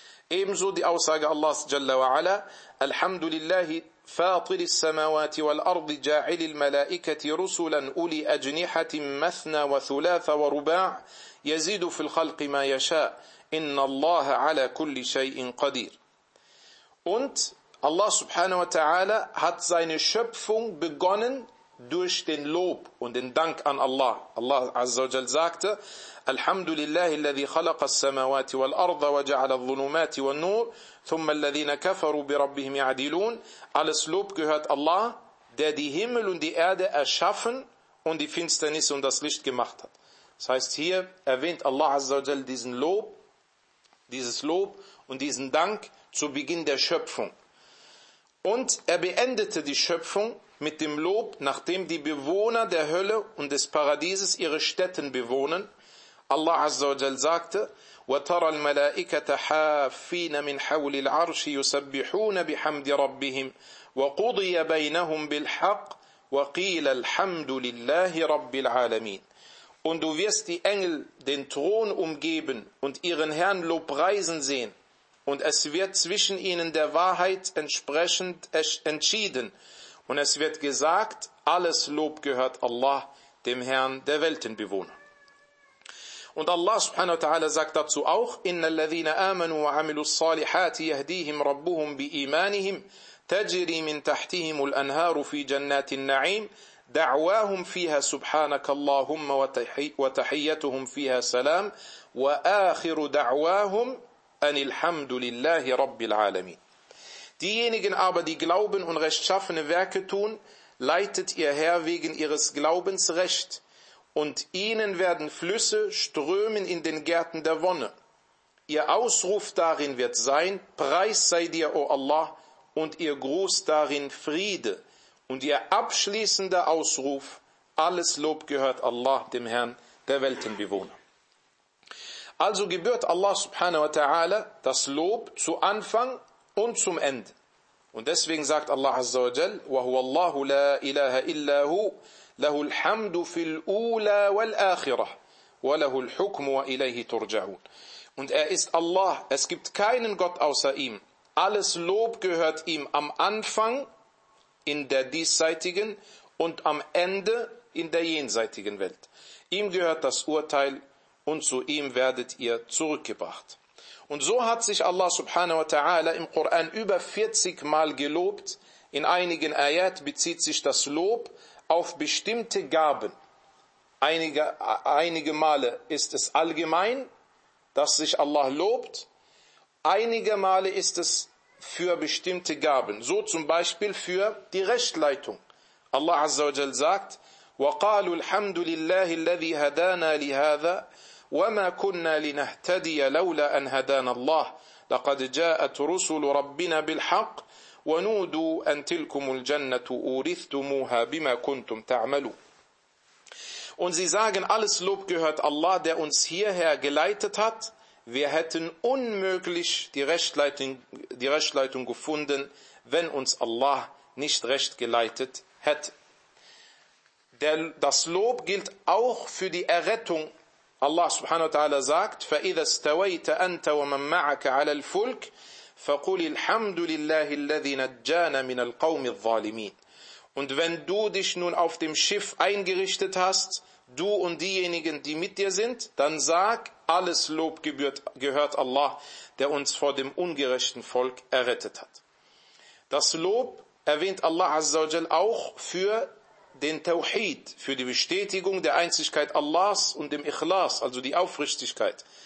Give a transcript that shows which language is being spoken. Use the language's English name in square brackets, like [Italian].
[German] Ebenso die Aussage Allahs [Arabic] Jalla wa Ala, Alhamdulillahi fatiri samawati wal ardi ja'ilil malaikati rusulan uli ajnihatin mathna wa thulatha wa ruba' yazidu fil khalqi ma yasha' إِنَّ اللَّهَ عَلَى كُلِّ شَيْءٍ قَدِيرٍ. [German] Und Allah subhanahu wa ta'ala hat seine Schöpfung begonnen durch den Lob und den Dank an Allah. [Arabic] Allah azza wa jal [German] sagte, [Arabic] أَلْحَمْدُ لِلَّهِ الَّذِي خَلَقَ السَّمَوَاتِ وَالْأَرْضَ وَجَعَلَ الظُّلُمَاتِ وَالنُّورِ ثُمَّ الَّذِينَ كَفَرُوا بِرَبِّهِمْ يَعْدِلُونَ. [German] Alles Lob gehört Allah, der die Himmel und die Erde erschaffen und die Finsternis und das Licht gemacht hat. Das heißt, hier erwähnt Allah azza wa jal diesen Lob, dieses Lob und diesen Dank zu Beginn der Schöpfung. Und er beendete die Schöpfung mit dem Lob, nachdem die Bewohner der Hölle und des Paradieses ihre Stätten bewohnen. [Arabic] Allah Azza wa Jal [German] sagte, [Arabic] وَتَرَى الْمَلَائِكَةَ حَافِينَ مِنْ حَوْلِ الْعَرْشِ يُسَبِّحُونَ بِحَمْدِ رَبِّهِمْ وَقُضِيَ بَيْنَهُمْ بِالْحَقِّ وَقِيلَ الْحَمْدُ لِلَّهِ رَبِّ الْعَالَمِينَ. [German] Und du wirst die Engel den Thron umgeben und ihren Herrn lobpreisen sehen. Und es wird zwischen ihnen der Wahrheit entsprechend entschieden. Und es wird gesagt, alles Lob gehört Allah, dem Herrn der Weltenbewohner. [Arabic] Und Allah subhanahu wa ta'ala [German] sagt dazu auch, [Arabic] إِنَّ الَّذِينَ آمَنُوا وَعَمِلُوا الصَّالِحَاتِ يَهْدِيهِمْ رَبُّهُمْ بِإِيمَانِهِمْ تَجْرِي مِنْ تَحْتِهِمُ الْأَنْهَارُ فِي جَنَّاتِ النَّعِيمِ دعواهم فيها سبحانك اللهم وتحيتهم فيها سلام وآخر دعواهم أن الحمد لله رب العالمين. [German] Diejenigen aber, die Glauben und rechtschaffene Werke tun, leitet ihr Herr wegen ihres Glaubens recht, und ihnen werden Flüsse strömen in den Gärten der Wonne. Ihr Ausruf darin wird sein, Preis sei dir, O Allah, und ihr Gruß darin Friede. Und ihr abschließender Ausruf, alles Lob gehört Allah, dem Herrn der Weltenbewohner. Also gebührt Allah subhanahu wa ta'ala das Lob zu Anfang und zum Ende. Und deswegen sagt [Arabic] Allah azza wa jal, وَهُوَ اللَّهُ لَا إِلَهَ إِلَّا هُوْ لَهُ الْحَمْدُ فِي الْأُولَى وَالْآخِرَةِ وَلَهُ الْحُكْمُ وَإِلَيْهِ تُرْجَعُونَ. [German] Und er ist Allah, es gibt keinen Gott außer ihm. Alles Lob gehört ihm am Anfang, in der diesseitigen, und am Ende in der jenseitigen Welt. Ihm gehört das Urteil und zu ihm werdet ihr zurückgebracht. Und so hat sich Allah subhanahu wa ta'ala im Koran über 40 Mal gelobt. In einigen Ayat bezieht sich das Lob auf bestimmte Gaben. Einige Male ist es allgemein, dass sich Allah lobt. Einige Male ist es für bestimmte Gaben. So zum Beispiel für die Rechtleitung. [Arabic] Allah Azza wa Jal [German] sagt, [Arabic] وَقَالُوا الْحَمْدُ لِلَّهِ الَّذِي هَدَانَا لِهَذَا وَمَا كُنَّا لِنَهْتَدِيَ لَوْلَا أَنْ هَدَانَا اللَّهِ لَقَدْ جَاءَتْ رُسُلُ رَبِّنَا بِالْحَقِّ وَنُودُوا أَنْ تِلْكُمُ الْجَنَّةُ أُورِثْتُمُوهَا بِمَا كُنْتُمْ تَعْمَلُونَ. [German] Und sie sagen, alles Lob gehört Allah, der uns hierher geleitet hat. Wir hätten unmöglich die Rechtleitung gefunden, wenn uns Allah nicht recht geleitet hätte. Das Lob gilt auch für die Errettung. [Arabic] Allah subhanahu wa ta'ala [German] sagt, [Arabic] فَإِذَا اسْتَوَيْتَ أَنْتَ وَمَنْ مَعَكَ عَلَى الْفُلْكِ فَقُلِ الْحَمْدُ لِلَّهِ الَّذِي نَجَّانَا مِنَ الْقَوْمِ الظَّالِمِينَ. [German] Und wenn du dich nun auf dem Schiff eingerichtet hast, du und diejenigen, die mit dir sind, dann sag, alles Lob gehört Allah, der uns vor dem ungerechten Volk errettet hat. Das Lob erwähnt Allah Azza wa Jal auch für den Tawhid, für die Bestätigung der Einzigkeit Allahs und dem Ikhlas, also die Aufrichtigkeit.